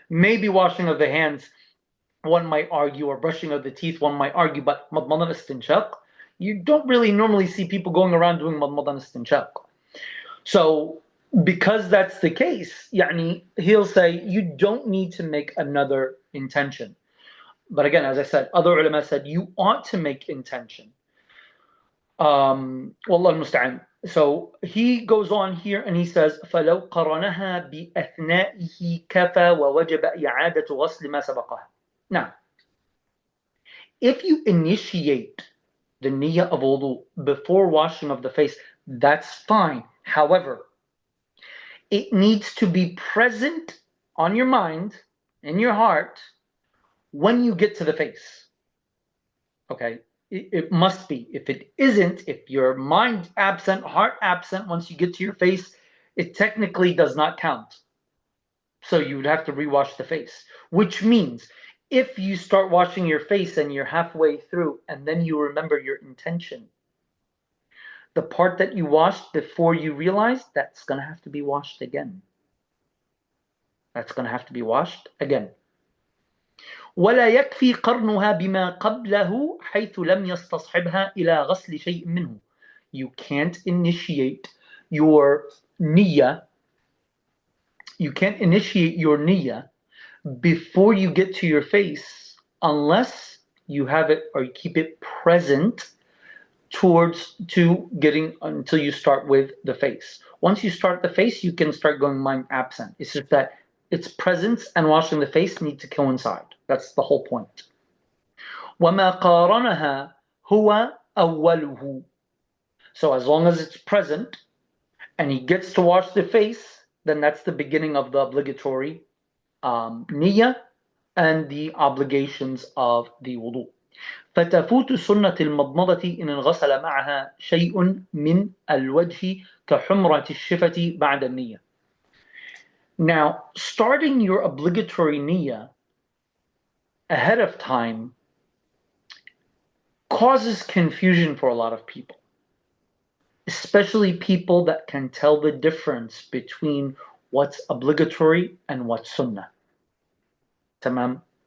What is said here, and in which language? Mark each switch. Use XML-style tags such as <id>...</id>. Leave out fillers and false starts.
<en>Maybe washing of the hands, one might argue, or brushing of the teeth, one might argue, but madmad and istinshaq, you don't really normally see people going around doing madmad and istinshaq. So because that's the case, yani, he'll say you don't need to make another intention. But again, as I said, other ulama said you ought to make intention. Wallah al-musta'an. So he goes on here and he says,</en> <ar>فَلَوْ قَرَنَهَا بِأَثْنَائِهِ كَفَى وَوَجَبَ إِعَادَةُ غَسْلِ مَا سَبَقَهَا.</ar> <en>Now, if you initiate the niyyah of wudu before washing of the face, that's fine. However, it needs to be present on your mind, in your heart, when you get to the face. Okay? It must be. If it isn't, if your mind absent, heart absent, once you get to your face, it technically does not count. So you would have to rewash the face, which means if you start washing your face and you're halfway through and then you remember your intention, the part that you washed before you realize, that's going to have to be washed again. That's going to have to be washed again.</en> <ar>ولا يكفي قرنها بما قبله حيث لم يستصحبها إلى غسل شيء منه.</ar> <en>You can't initiate your niyyah. You can't initiate your niyyah before you get to your face unless you have it or you keep it present to getting until you start with the face. Once you start the face, you can start going mind absent. It's just that its presence and washing the face need to coincide. That's the whole point.</en> <ar>وَمَا قَارَنَهَا هُوَ أَوَّلُهُ.</ar> <en>So as long as it's present and he gets to wash the face, then that's the beginning of the obligatory niyyah and the obligations of the wudu.</en> <ar>فتفوت سنة المضمضة إن انغسل معها شيء من الوجه كحمرة الشفة بعد النية.</ar> <en>Now, starting your obligatory niyyah ahead of time causes confusion for a lot of people, especially people that can tell the difference between what's obligatory and what's sunnah. Tamam?</en>